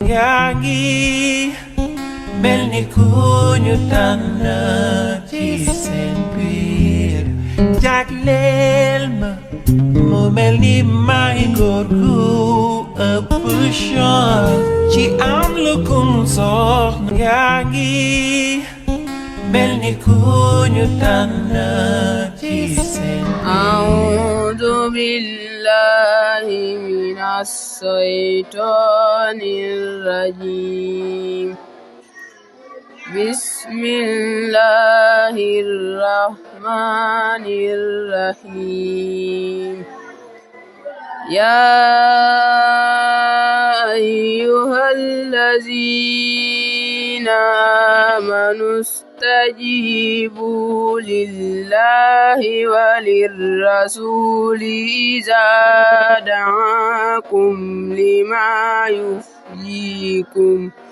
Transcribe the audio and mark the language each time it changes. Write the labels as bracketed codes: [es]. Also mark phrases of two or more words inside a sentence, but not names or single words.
[wo] yaa ngi mel ni ku ñu tànn ci seen biir jagleel ma mu mel ni may góor gu ëpp chance ci am lu kum soxna yaa ngi mel ni ku ñu tànn ci seen biir. [ar] أعوذ بالله من الشيطان الرجيم. بسم الله الرحمن الرحيم. يا أيها الذين آمنوا استجيبوا لله وللرسول إذا دعاكم لما يحييكم.